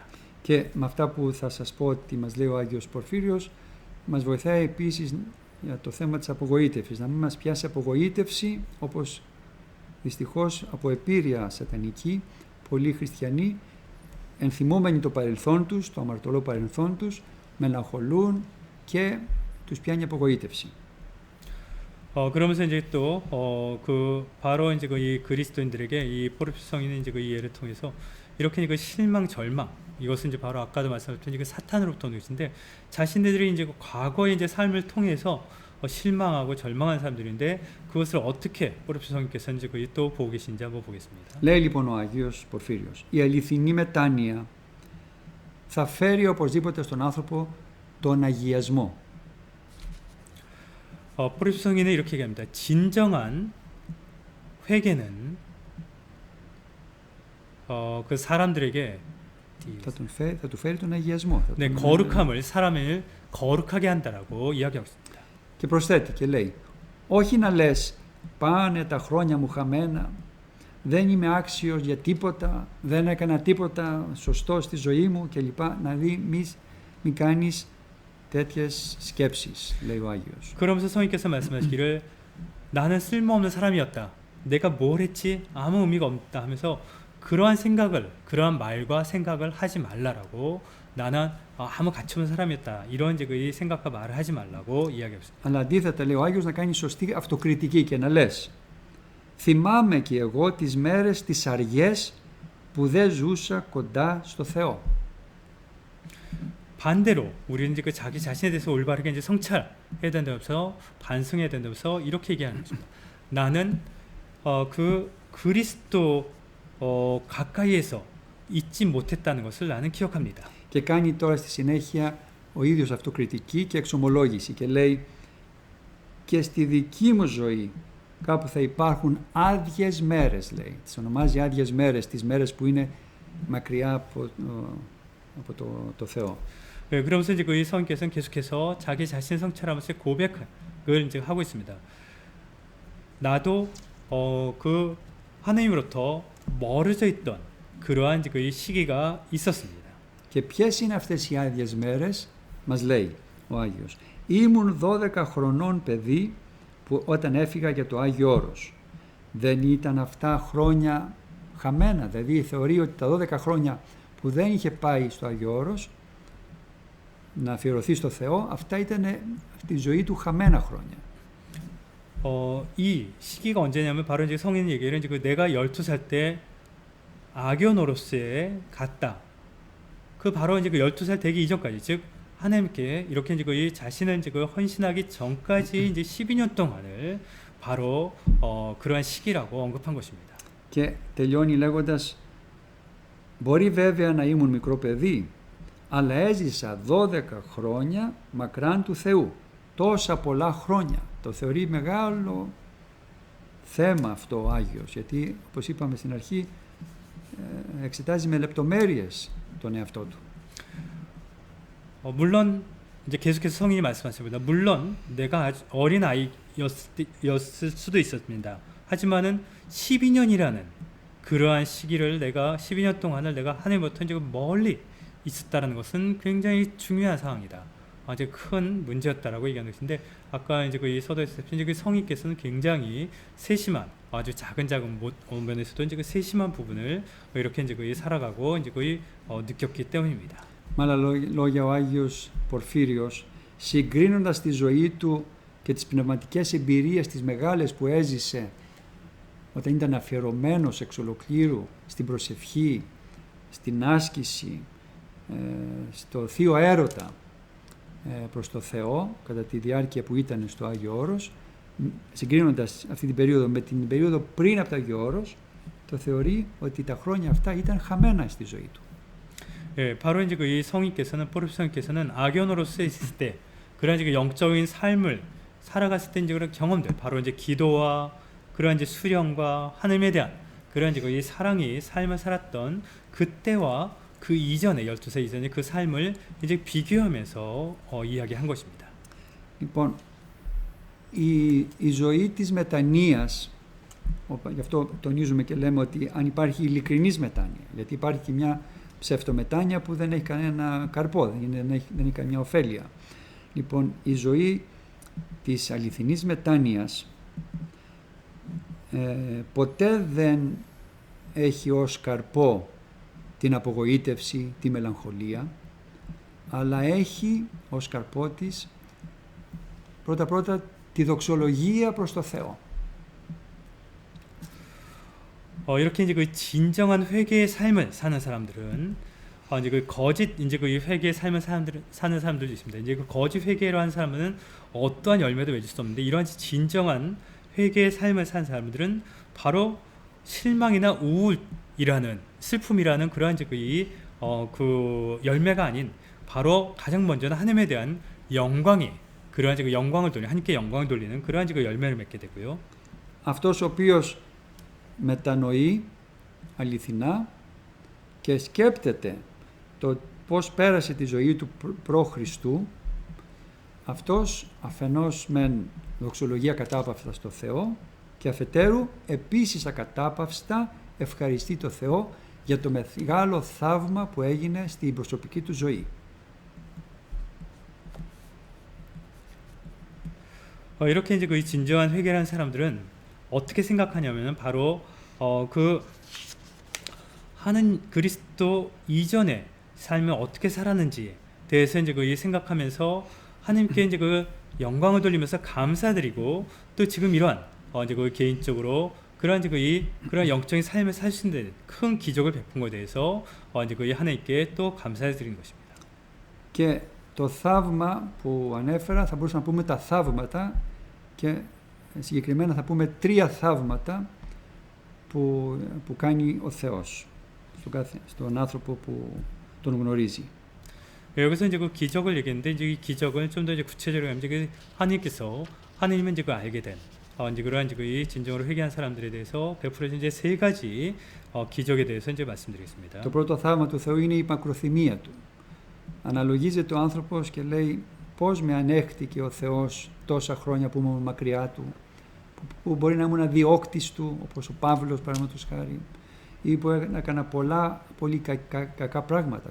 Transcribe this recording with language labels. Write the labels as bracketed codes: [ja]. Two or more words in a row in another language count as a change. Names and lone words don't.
[el] Και με αυτά που θα σας πω ότι μας λέει ο Άγιος Πορφύριος, μας βοηθάει επίσης για το θέμα της απογοήτευσης, να μην μας πιάσει απογοήτευση όπως δυστυχώς από επίρρεια σατανική πολλοί χριστιανοί ενθυμούμενοι το παρελθόν τους, το αμαρτωλό παρελθόν τους, μελαγχολούν και τους πιάνει απογοήτευση. [ko] 그러면서 이제 또 그 바로 이제 이 그리스도인들에게 이 포르피오 성인의 이제 그 예를 통해서 이렇게 그 실망, 절망 이것은 이제 바로 아까도 말씀드렸던 그 사탄으로부터 오는 것인데 자신들이 이제 과거의 이제 삶을 통해서 실망하고 절망한 사람들인데 그것을 어떻게 포르피오 성인께서 이제 또 보고 계신지 한번 보겠습니다. [el] Λέει λοιπόν ο Άγιος Πορφύριος, η αληθινή μετάνοια θα φέρει οπωσδήποτε στον άνθρωπο τον αγιασμό. [ko] 포르피오 성인은 이렇게 얘기합니다. 진정한 회개는 그 사람들에게 [el] θα του φέρει τον αγιασμό. [ko] 네, 거룩함을 사람을 거룩하게 한다라고 이야기하고 있습니다. [el] Και προσθέτει και λέει, όχι να λες πάνε τα χρόνια μου χαμένα, δεν είμαι άξιος για τίποτα, δεν έκανα τίποτα σωστό στη ζωή μου κλπ. Να δει μην κάνεις τέτοιες σκέψεις, λέει ο Άγιος. [ko] 그러면서 성인께서 말씀하시기를 나는 쓸모없는 사람이었다. 내가 뭘 했지 아무 의미가 없다 하면서 그러한 생각을, 그러한 말과 생각을 하지 말라라고 나는 아무 가치 없는 사람이었다. 이런 이제 그 생각과 말을 하지 말라고 이야기하고 있습니다. [el] Αλλά αντίθετα λέει ο Άγιος να κάνει σωστή αυτοκριτική και να λες θυμάμαι και εγώ τις μέρες τις αργές που δεν ζούσα κοντά στο Θεό. [ko] 반대로 우리는 이제 그 자기 자신에 대해서 올바르게 이제 성찰해야 된다면서 반성해야 된다면서 이렇게 얘기하는 것입니다. 나는 그 그리스도 가까이에서 잊지 못했다는 것을 나는 기억합니다. [el] Και κάνει τώρα στη συνέχεια ο ίδιος αυτοκριτική και εξομολόγηση και λέει και στη δική μου ζωή κάπου θα υπάρχουν άδειες μέρες, λέει. Τις ονομάζει άδειες μέρες, τις μέρες που είναι μακριά από το Θεό. [ko] 네, 그러면서 이제 그 성인께서는 계속해서 자기 자신을 성찰하면서 고백을 이제 하고 있습니다. 나도 그 하나님으로부터 멀어져 있던 그러한 이제 그 시기가 있었습니다. [el] Και ποιες είναι αυτές οι άδειες μέρες, μας λέει ο Άγιος. Ήμουν 12 χρονών παιδί που όταν έφυγα για το Άγιο Όρος. Δεν ήταν αυτά χρόνια χαμένα, δηλαδή θεωρεί ότι τα 12 χρόνια που δεν είχε πάει στο Άγιο Όρος να αφιερωθεί στο Θεό, αυτά ήταν τη ζωή του χαμένα χρόνια. [ko] 이 시기가 언제냐면 바로 이제 성인 얘기를 이제 그 내가 12살 때 아교노로스에 갔다. 그 바로 이제 그 12살 되기 이전까지 즉 하나님께 이렇게 이제 그 자신을 이제 그 헌신하기 전까지 이제 12년 동안을 바로 그러한 시기라고 언급한 것입니다. [el] Και τελειώνει λέγοντας μπορεί βέβαια να ήμουν μικρό παιδί, αλλά έζησα 12 χρόνια μακράν του Θεού. Τόσα πολλά χρόνια. Το θεωρεί μεγάλο θέμα αυτό ο Άγιος, γιατί όπως είπαμε στην αρχή εξετάζει με λεπτομέρειες τον εαυτό του. [ko] 물론 이제 계속해서 성인이 말씀하십니다. 물론 내가 아주 어린 아이였을 수도 있었습니다. 하지만은 12년이라는 그러한 시기를 내가 12년 동안을 내가 하나님부터 이제 멀리 있었다는 것은 굉장히 중요한 상황이다. 아주 큰 문제였다라고 얘기하는 것인데 아까 이제 그 서도에서 이제 그 성인께서는 굉장히 세심한 아주 작은 면에서도 이제 그 세심한 부분을 이렇게 이제 거의 살아가고 이제 거의 느꼈기 때문입니다. [el] Με άλλα λόγια, ο Άγιος Πορφύριος, συγκρίνοντας τη ζωή του και τις πνευματικές εμπειρίες τις μεγάλες που έζησε όταν ήταν αφιερωμένος εξ ολοκλήρου στην προσευχή, στην άσκηση, στο θείο έρωτα προς το Θεό κατά τη διάρκεια που ήταν στο Άγιο Όρος, συγκρίνοντας αυτή την περίοδο με την περίοδο πριν από το Άγιο Όρος, το θεωρεί ότι τα χρόνια αυτά ήταν χαμένα στη ζωή του. [ko] 예, 바로 이제 그 이 성인께서는 포르스 성인께서는 악연으로서 있을 때 그런 이제 그 영적인 삶을 살아갔을 때 이제 그런 경험들, 바로 이제 기도와 그런 이제 수령과 하나님에 대한 그런 이제 그 이 사랑이 삶을 살았던 그때와 그 이전에 12세 이전에 그 삶을 이제 비교하면서 이야기한 것입니다. [el] Λοιπόν, η ζωή της μετανοίας, γι' αυτό τονίζουμε και λέμε ότι αν υπάρχει ειλικρινής μετάνοια, γιατί υπάρχει και μια ψευτομετάνοια που δεν έχει κανένα καρπό, δεν έχει καμιά ωφέλεια. Λοιπόν, η ζωή της αληθινής μετάνοιας ποτέ δεν έχει ως καρπό την απογοήτευση, τη μελαγχολία, αλλά έχει ως καρπό της πρώτα τη δοξολογία προς το Θεό. [ko] 이렇게 이제 그 진정한 회개의 삶을 사는 사람들은 이제 그 거짓 이제 그 회개의 삶을 사는 사람들도 있습니다. 이제 그 거짓 회개로 한 사람은 어떠한 열매도 맺을 수 없는데 이러한 진정한 회개의 삶을 사는 사람들은 바로 실망이나 우울이라는 슬픔이라는 그러한 이제 그 열매가 아닌 바로 가장 먼저는 하나님에 대한 영광이 그러한 이제 그 영광을 돌리는 하나님께 영광을 돌리는 그러한 이제 그 열매를 맺게 되고요. [el] αυτός ο οποίος μετανοεί αληθινά και σκέπτεται το πώς πέρασε τη ζωή του προ Χριστού, αυτός αφενός μεν δοξολογία κατάπαυστα στο Θεό και αφετέρου επίσης ακατάπαυστα ευχαριστεί το Θεό για το μεγάλο θαύμα που έγινε στην προσωπική του ζωή. [ko] 이렇게 이제 그 진정한 회개라는 사람들은 어떻게 생각하냐면은 바로 그 하는 그리스도 이전의 삶을 어떻게 살았는지에 대해서 이제 그 생각하면서 하나님께 이제 그 영광을 돌리면서 감사드리고 또 지금 이러한 이제 그 개인적으로 그러한 이제 그런 영적인 삶을 살 수 있는 큰 기적을 베푼 것에 대해서 이제 그 하나님께 또 감사드리는 것입니다. [el] Και το θαύμα που ανέφερα θα μπορούσαμε να πούμε τα θαύματα και συγκεκριμένα θα πούμε 3 θαύματα που κάνει ο Θεός στον άνθρωπο που τον γνωρίζει. [ko] 여기서 이제 그 기적을 얘기했는데 이제 이 기적을 좀 더 이제 구체적으로 하면 이제 그 하나님께서 하나님은 이제 그 알게 된 이제 그러한 이제 그 진정으로 회개한 사람들에 대해서 베풀어진 이제 3가지 기적에 대해서 이제 말씀드리겠습니다. [el] Το πρώτο θαύμα του Θεού είναι η μακροθυμία του. Αναλογίζεται ο άνθρωπος και λέει πώς με ανέχτηκε ο Θεός τόσα χρόνια που ήμουν μακριά του, που μπορεί να ήμουν αδιόκτης του, όπως ο Παύλος παραδείγματος χάρη, ή που έκανα πολύ κακά πράγματα.